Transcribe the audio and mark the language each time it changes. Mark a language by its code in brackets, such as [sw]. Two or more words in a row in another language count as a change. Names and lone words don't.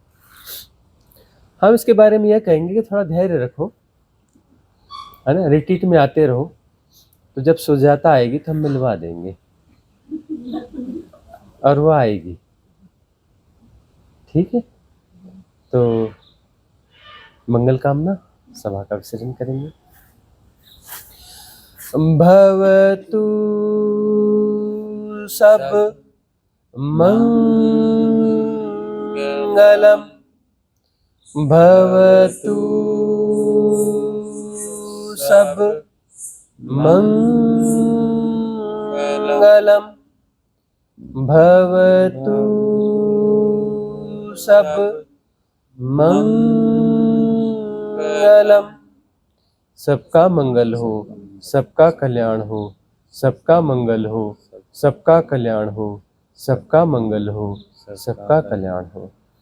[hi] हम इसके बारे में यह कहेंगे कि थोड़ा धैर्य रखो, है ना, रिट्रीट में आते रहो, तो जब सुजाता आएगी तो हम मिलवा देंगे और वो आएगी, ठीक है। तो मंगल कामना, सभा का विसर्जन करेंगे। [pi] भवतु सब मंगलम, भवतु सब मंगलम, भवतु सब मंगलम। [hi] सबका मंगल हो, सबका कल्याण हो, सबका मंगल हो, सबका कल्याण हो, सबका मंगल हो, सबका कल्याण हो।